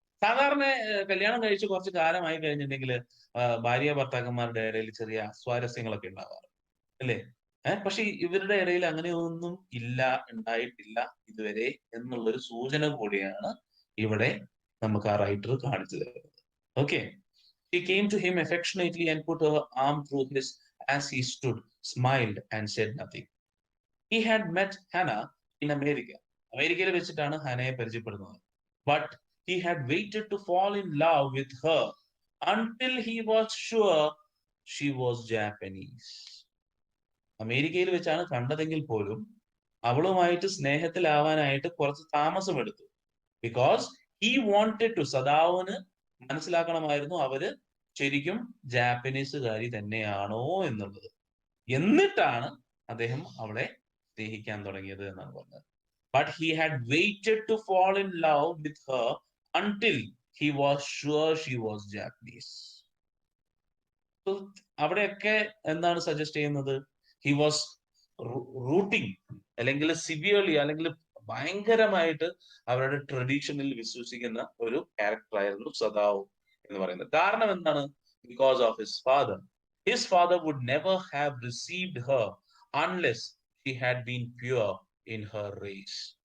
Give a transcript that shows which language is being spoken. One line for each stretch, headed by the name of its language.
Malayalam: സാധാരണ കല്യാണം കഴിച്ച് കുറച്ച് കാലമായി കഴിഞ്ഞിട്ടുണ്ടെങ്കിൽ ഭാര്യ ഭർത്താക്കന്മാരുടെ ഇടയിൽ ചെറിയ സ്വാരസ്യങ്ങളൊക്കെ ഉണ്ടാവാറ് അല്ലേ? പക്ഷെ ഇവരുടെ ഇടയിൽ അങ്ങനെയൊന്നും ഉണ്ടായിട്ടില്ല ഇതുവരെ എന്നുള്ളൊരു സൂചന കൂടിയാണ് ഇവിടെ നമുക്ക് ആ റൈറ്റർ കാണിച്ചു തരുന്നത്.
English: Okay, she came to him affectionately and put her arm through his as he stood, smiled and said nothing. He had met Hannah in America.
Malayalam: അമേരിക്കയിൽ വെച്ചിട്ടാണ് ഹനയെ പരിചയപ്പെടുന്നത്.
English: But he had waited to fall in love with her until he was sure she was Japanese.
Malayalam: അമേരിക്കയിൽ വെച്ചാണ് കണ്ടതെങ്കിൽ പോലും അവളുമായിട്ട് സ്നേഹത്തിലാവാനായിട്ട് കുറച്ച് താമസമെടുത്തു.
English: because he wanted to,
Malayalam: സദാവിന് മനസ്സിലാക്കണമായിരുന്നു അവര് ശരിക്കും ജാപ്പനീസുകാരി തന്നെയാണോ എന്നുള്ളത്. എന്നിട്ടാണ് അദ്ദേഹം അവളെ സ്നേഹിക്കാൻ തുടങ്ങിയത് എന്നാണ് പറഞ്ഞത്.
English: But he had waited to fall in love with her until he was sure she was Japanese.
Malayalam: അവിടെയൊക്കെ എന്താണ് സജസ്റ്റ് ചെയ്യുന്നത്?
English: he was rooting,
Malayalam: അല്ലെങ്കിൽ സിവിയർലി, അല്ലെങ്കിൽ ഭയങ്കരമായിട്ട് അവരുടെ ട്രഡീഷനിൽ വിശ്വസിക്കുന്ന ഒരു ക്യാരക്ടർ ആയിരുന്നു സദാവ് എന്ന് പറയുന്നത്. കാരണം എന്താണ്?
English: Because of his father. His father would never have received her unless she had been pure in her race.